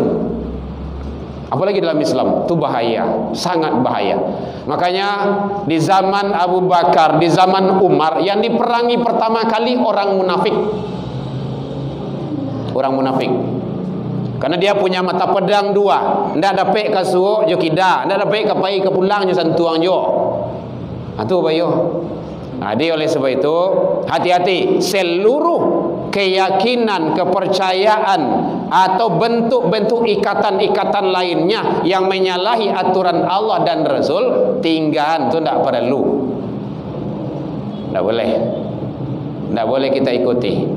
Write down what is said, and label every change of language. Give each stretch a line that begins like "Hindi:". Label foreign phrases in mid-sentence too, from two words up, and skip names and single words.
Indonesian: Apalagi dalam Islam, itu bahaya, sangat bahaya. Makanya di zaman Abu Bakar, di zaman Umar, yang diperangi pertama kali orang munafik. Orang munafik. Karena dia punya mata pedang dua,
Minangkabau: ndak dapat ke suuk jo kida, ndak dapat ke pai ke pulang jo santuang jo. Itu bayo.
Indonesian: Jadi oleh sebab itu hati-hati, seluruh keyakinan, kepercayaan atau bentuk-bentuk ikatan-ikatan lainnya yang menyalahi aturan Allah dan Rasul, tinggalkan, itu ndak perlu. Ndak boleh. Ndak boleh kita ikuti.